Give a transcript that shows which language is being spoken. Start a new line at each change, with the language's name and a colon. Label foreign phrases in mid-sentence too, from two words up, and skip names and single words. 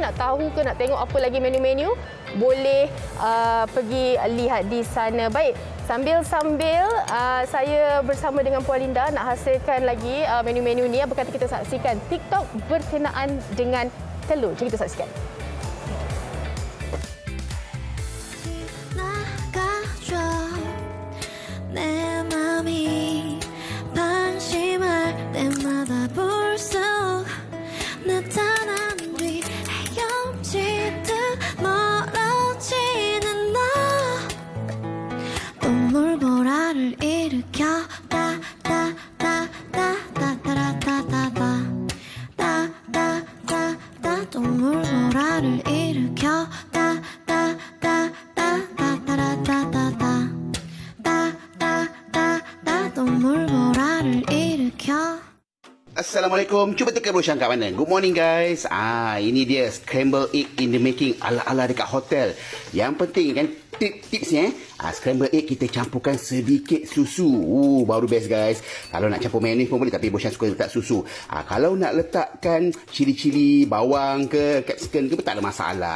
Malay: Nak tahu ke nak tengok apa lagi menu-menu, boleh pergi lihat di sana. Baik, sambil saya bersama dengan Puan Linda nak hasilkan lagi menu-menu ni. Apa kata kita saksikan TikTok berkenaan dengan telur. Jom kita saksikan.
Korean: 내 맘이 방심할 때마다 불쑥 나타난 뒤 헤엄치듯 멀어지는 너 동물보라를 일으켜 따따따따따따따따따따따따 동물보라를 일으켜
Malay: Assalamualaikum. Cuba tekan brochure kat mana?
English: Good morning guys.
Malay: Ini dia
English: scramble egg in the making
Malay: ala-ala dekat hotel. Yang penting kan tipsnya
English: scramble egg
Malay: kita campurkan sedikit susu. Baru
English: best guys.
Malay: Kalau nak campur mayonis pun boleh, tapi brochure suka letak susu. Kalau nak letakkan cili-cili, bawang ke, capsicum ke, tak ada masalah.